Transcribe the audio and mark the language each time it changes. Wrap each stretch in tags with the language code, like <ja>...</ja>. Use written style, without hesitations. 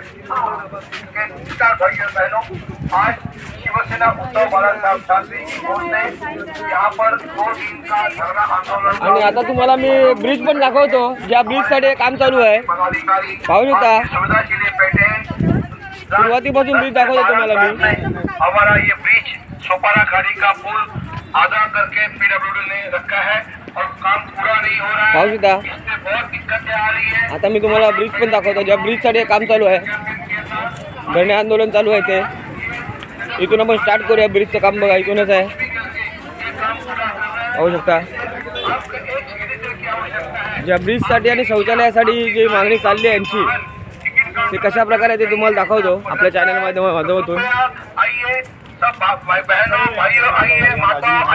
<hi>नमस्कार भाइयों बहनों, आज शिवसेना उद्धव बाळासाहेब ठाकरे की ओर से यहाँ पर 2 दिन का धरना आंदोलन।</hi> <mr>आणि आता तुम्हाला मी ब्रिज पण दाखवतो, ज्या ब्रिज साठी काम चालू आहे। पदाधिकारी पाहू शकता</mr> <hi>सुविधा के लिए बैठे हैं।</hi> <mr>सुरुवातीपासून ब्रिज दाखवतो तुम्हाला मी।</mr> <hi>हमारा ये ब्रिज सोपारा खाड़ी का पुल आधा करके पीडब्ल्यूडी ने रखा है और काम पूरा नहीं हो रहा है।</hi> <mr>पाहू शकता</mr> <hi>इससे बहुत दिक्कतें आ रही है।</hi> <mr>आता मी तुम्हाला ब्रिज पण दाखवतो, ज्या ब्रिज साठी काम चालू आहे, धरणे आंदोलन चालू आहे ते। इथून आपण स्टार्ट करूया ब्रिजचं काम। बघा इथूनच आहे, पाहू शकता ज्या ब्रिज साठी आणि शौचालयासाठी जी मागणी चालली आहे यांची, ते कशा प्रकारे ते तुम्हाला दाखवतो आपल्या चॅनल माध्यमातून।</mr> <hi>आइए सब भाई बहनों, भाइयों आइए, माता</hi>